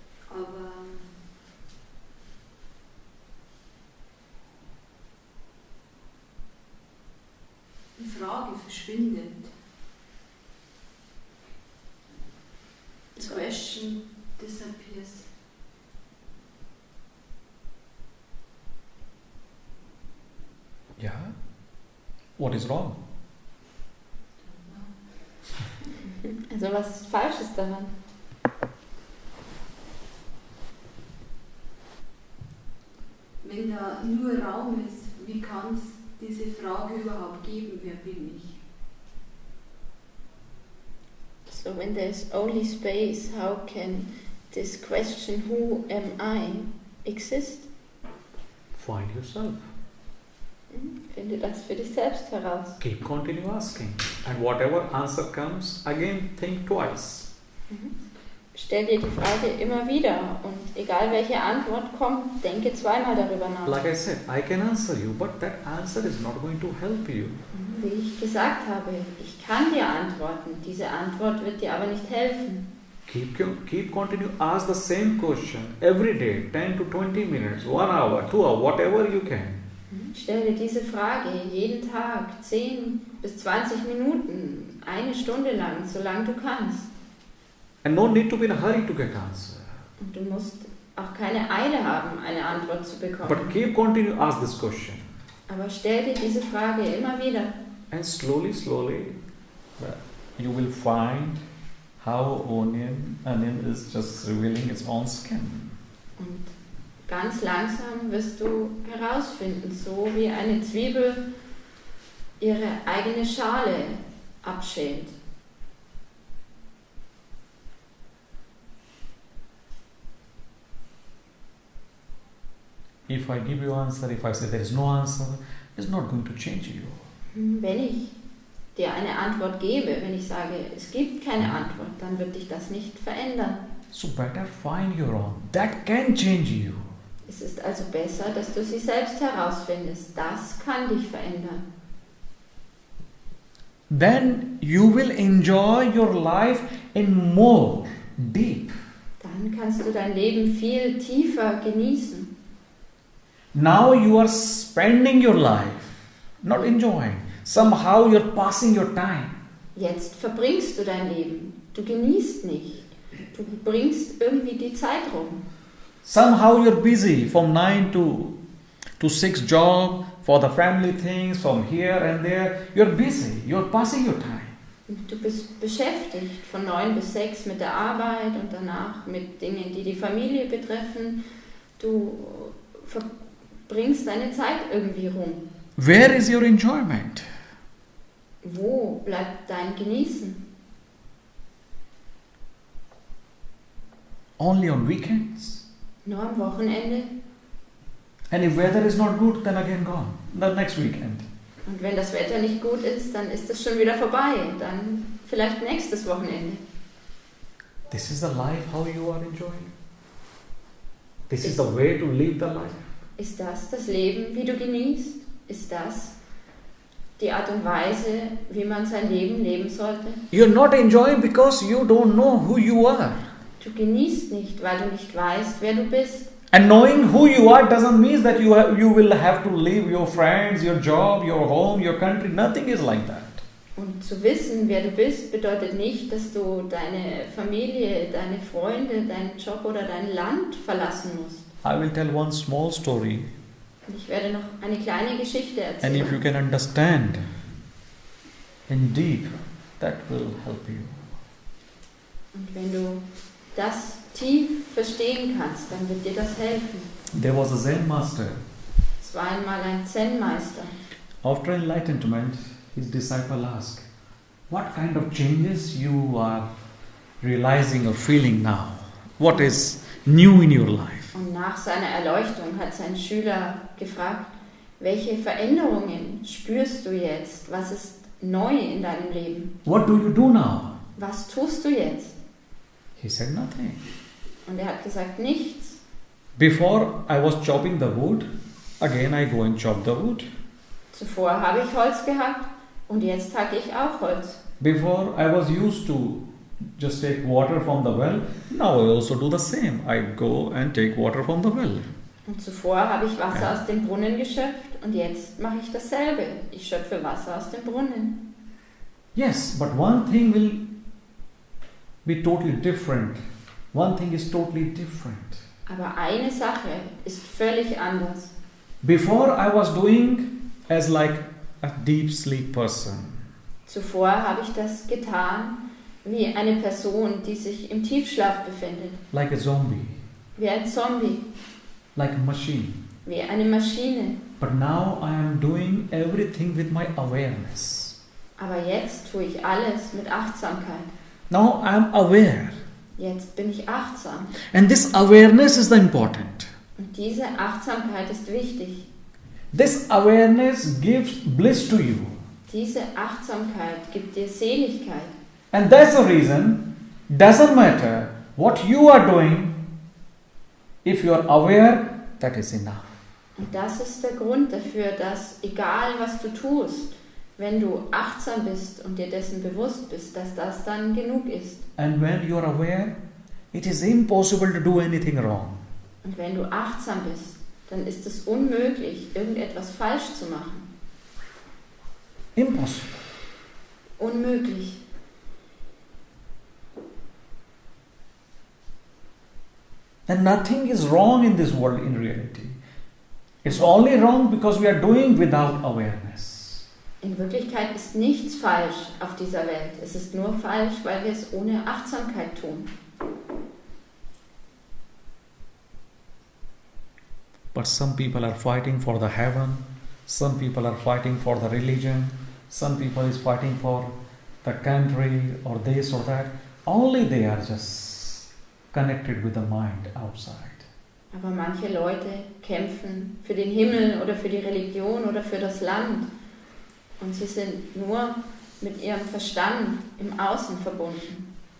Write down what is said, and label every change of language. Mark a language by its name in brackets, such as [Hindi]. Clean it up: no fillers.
[German] Aber die Frage verschwindet. [English] The question disappears. Yeah. What is wrong? [German] Also was ist Falsches daran? Wenn da nur Raum ist, wie kann es diese Frage überhaupt geben, wer bin ich? [English] So when there's only space, how can this question, who am I, exist? Find yourself. [German] Finde das für dich selbst heraus. [English] Keep continue asking. And whatever answer comes, again think twice. [German] Stell dir die Frage immer wieder und egal welche Antwort kommt, denke zweimal darüber nach. [English] Like I said, I can answer you, but that answer is not going to help you. [German] Wie ich gesagt habe, ich kann dir antworten, diese Antwort wird dir aber nicht helfen. [English] Keep continue ask the same question every day, 10 to 20 minutes, 1 hour, 2 hours, whatever you can. [German] Stell dir diese Frage jeden Tag 10 bis 20 Minuten, 1 Stunde lang, solange du kannst. [English] And no need to be in a hurry to get answer. [German] Und du musst auch keine Eile haben, eine Antwort zu bekommen. [English] But keep continue ask this question. [German] Aber stell dir diese Frage immer wieder. [English] And slowly, You will find how onion is just revealing its own skin. [German] Und ganz langsam wirst du herausfinden, so wie eine Zwiebel ihre eigene Schale abschält. [English] If I give you answer, if I say there is no answer, it's not going to change you. [German] Wenn ich dir eine Antwort gebe, wenn ich sage, es gibt keine Antwort, dann wird dich das nicht verändern. [English] So better find your own. That can change you. [German] Es ist also besser, dass du sie selbst herausfindest. Das kann dich verändern. [English] Then you will enjoy your life in more deep. [German] Dann kannst du dein Leben viel tiefer genießen. [English] Now you are spending your life, not enjoying. Somehow you're passing your time. [German] Jetzt verbringst du dein Leben. Du genießt nicht. Du bringst irgendwie die Zeit rum. [English] Somehow you're busy from 9 to 6 job, for the family things, from here and there. You're busy. You're passing your time. [German] Du bist beschäftigt von 9 bis 6 mit der Arbeit und danach mit Dingen, die die Familie betreffen. Du verbringst deine Zeit irgendwie rum. [English] Where is your enjoyment? [German] Wo bleibt dein Genießen? [English] Only on weekends. [German] Nur am Wochenende? [English] And if weather is not good, then again gone. The next weekend. [German] Und wenn das Wetter nicht gut ist, dann ist es schon wieder vorbei. Dann vielleicht nächstes Wochenende. [English] This is the life how you are enjoying. This is the way to live the life. [German] Ist das Leben, wie du genießt? Ist das die Art und Weise, wie man sein Leben leben sollte? [English] You're not enjoying because you don't know who you are. [German] Du genießt nicht, weil du nicht weißt, wer du bist. [English] And knowing who you are doesn't mean that you will have to leave your friends, your job, your home, your country. Nothing is like that. [German] Und zu wissen, wer du bist, bedeutet nicht, dass du deine Familie, deine Freunde, deinen Job oder dein Land verlassen musst. [English] I will tell one small story. [German] Und ich werde noch eine kleine Geschichte [English] And if [German] erzählen. [English] you can understand in deep, that will help you. [German] Und wenn du das tief verstehen kannst, dann wird dir das helfen. [English] There was a Zen master. [German] Es war einmal ein Zen-Meister. [English] After enlightenment, his disciple asked, what kind of changes you are realizing or feeling now? What is new in your life? [German] Und nach seiner Erleuchtung hat sein Schüler gefragt, welche Veränderungen spürst du jetzt? Was ist neu in deinem Leben? [English] What do you do now? [German] Was tust du jetzt? [English] He said nothing. [German] Und er hat gesagt, nichts. [English] Before I was chopping the wood, again I go and chop the wood. [German] Zuvor habe ich Holz gehackt und jetzt hacke ich auch Holz. [English] Before I was used to just take water from the well, now I also do the same. I go and take water from the well. [German] Und zuvor habe ich Wasser aus dem Brunnen geschöpft und jetzt mache ich dasselbe. Ich schöpfe Wasser aus dem Brunnen. [English] Yes, but one thing will be totally different. One thing is totally different. [German] Aber eine Sache ist völlig anders. [English] Before I was doing as like a deep sleep person. [German] Zuvor habe ich das getan wie eine Person, die sich im Tiefschlaf befindet. [English] Like a zombie, [German] Wie ein Zombie, [English] like a machine. [German] wie eine Maschine. [English] But now I am doing everything with my awareness. [German] Aber jetzt tue ich alles mit Achtsamkeit. [English] Now I am aware. [German] Jetzt bin ich achtsam. [English] And this awareness is the important. [German] Und diese Achtsamkeit ist wichtig. [English] This awareness gives bliss to you. [German] Diese Achtsamkeit gibt dir Seligkeit. [English] And that's the reason, doesn't matter what you are doing, if you are aware, that is enough. [German] Und das ist der Grund dafür, dass egal was du tust, wenn du achtsam bist und dir dessen bewusst bist, dass das dann genug ist. [English] And when you are aware, it is impossible to do anything wrong. [German] Und wenn du achtsam bist, dann ist es unmöglich, irgendetwas falsch zu machen. [English] Impossible. [German] Unmöglich. [English] And nothing is wrong in this world in reality. It's only wrong because we are doing without awareness. [German] In Wirklichkeit ist nichts falsch auf dieser Welt. Es ist nur falsch, weil wir es ohne Achtsamkeit tun. [English] But some people are fighting for the heaven, some people are fighting for the religion, some people is fighting for the country or this or that. Only they are just connected with the mind outside. [German] Aber manche Leute kämpfen für den Himmel oder für die Religion oder für das Land. Und sie sind nur mit ihrem Verstand im Außen verbunden.